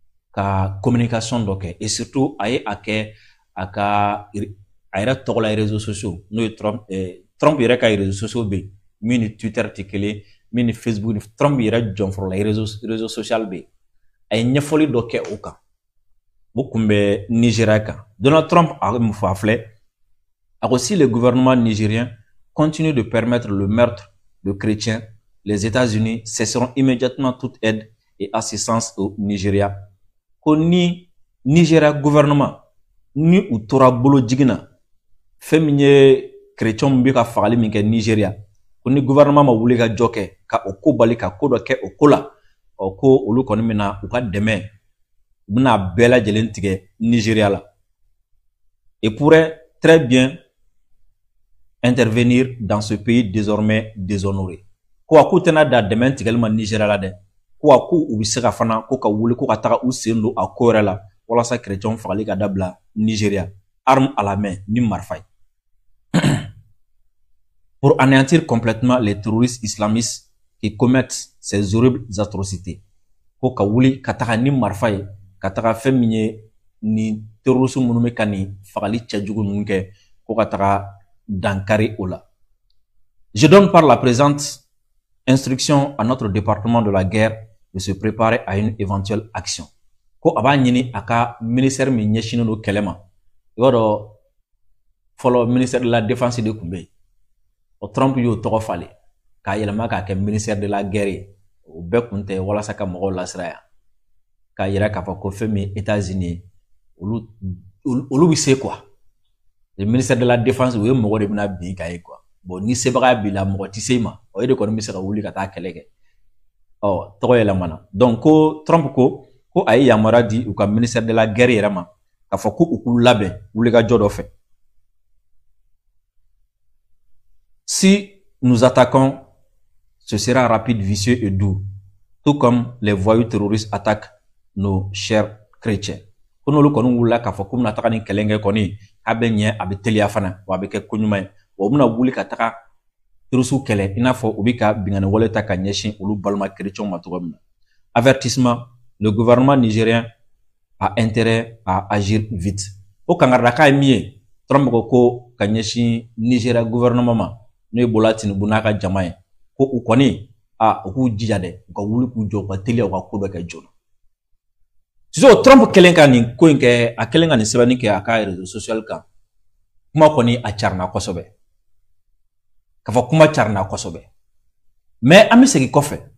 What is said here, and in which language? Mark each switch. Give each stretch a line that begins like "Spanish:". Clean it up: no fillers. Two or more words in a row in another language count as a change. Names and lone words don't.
Bambara: ka communication dɔ kɛ
French: et surtout
Bambara: a ye a kɛ a ka a yɛrɛ tɔgɔ la
French: réseaux sociaux
Bambara: n'o ye Trump yɛrɛ ka
French: réseaux sociaux
Bambara: bɛ yen min ni Twitter tɛ kelen min ni Facebook ni Trump yɛrɛ jɔnfɔlɔ la
French: réseaux social
Bambara: bɛ yen a ye ɲɛfɔli dɔ kɛ o kan o kun bɛ Nigeria kan Donald Trump a mun fɔ a filɛ a ko
French: si le gouvernement nigérien continue de permettre le meurtre de chrétiens les États-Unis cesseront immédiatement toute aide et assistance au Nigeria
Bambara: ko ni Nigeria gouvernement ni u tora bolo jigina fɛn min ye chrétien min bɛ ka fagali min kɛ Nigeria ko ni gouvernement ma wuli ka jɔ kɛ ka o ko bali ka ko dɔ kɛ o ko la ko olu kɔni bɛna u ka dɛmɛ u bɛna bɛɛ lajɛlen tigɛ Nigeria la
French: et pourrait très bien intervenir dans ce pays désormais déshonoré
Bambara: ko a k'u tɛna da dɛmɛ tigɛli ma Nigeria la dɛ ko a ko u bɛ se ka fana ko ka wuli ko ka taga u sen don a ko yɛrɛ la walasa chrétien fagali ka dabila Nigeria
French: arme à la main
Bambara: ni marifa ye
French: pour anéantir complètement les terroristes islamistes qui commettent ces horribles atrocités
Bambara: ko ka wuli ka taga ni marifa ye ka taga fɛn min ye ni terroristes minnu bɛ ka ni fagali cɛjugu ninnu kɛ ko ka taga dankari o la.
French: Je donne par la présente instruction à notre département de la guerre de se préparer à une éventuelle action.
Bambara: Ko aba ɲini a ka ministère min ɲɛsinnen don kɛlɛ ma i b'a dɔn fɔlɔ
French: ministère de la défense
Bambara: de tun bɛ yen o Trump y'o tɔgɔ falen k'a yɛlɛma k'a kɛ
French: ministère de la guerre
Bambara: ye o bɛɛ kun tɛ walasa ka mɔgɔw lasiraya k'a yira k'a fɔ ko fɛn min États-Unis olu bɛ se quoi
French: le ministère de la défense
Bambara: o ye mɔgɔ de bɛna bin k'a ye quoi bon ni sebaga b'i la mɔgɔ tɛ se i ma o ye de kɔni bɛ se ka wuli ka taa kɛlɛ kɛ tɔgɔ yɛlɛmana donc ko Trump ko a ye yamaruya di u ka
French: ministère de la guerre
Bambara: yɛrɛ ma k'a fɔ ko u k'u labɛn wulikajɔ dɔ fɛ.
French: Si nous attaquons, ce sera rapide, vicieux et doux, tout comme les voyous terroristes attaquent nos chers chrétiens.
Bambara: Ko n'olu kɔni wulila k'a fɔ k'u bɛna taga ni kɛlɛ kɛ kɔni k'a bɛ ɲɛ a bɛ teliya fana wa a bɛ kɛ ko ɲuman ye wa u bɛna wuli ka taga terroriste kɛlɛ i n'a fɔ u bɛ ka bingani wale ta ka ɲɛsin olu balima chrétiens ma cogo min na.
French: Avertissement, le gouvernement nigérien a intérêt à agir vite.
Bambara: O kangarida ye min ye Trump ko ka ɲɛsin Nigeria gouvernement ma n'o ye Bola Tinubu n'a ka jama ye ko u kɔni u k'u jija dɛ u ka wuli k'u jɔ u ka teliya u ka ko bɛɛ kɛ joona. Sisan Trump kɛlen ka nin ko in kɛ a kɛlen ka nin sɛbɛnni kɛ a ka
French: réseau social
Bambara: kan kuma kɔni a carina kosɛbɛ k'a fɔ kuma carina kosɛbɛ mais an bɛ segin kɔfɛ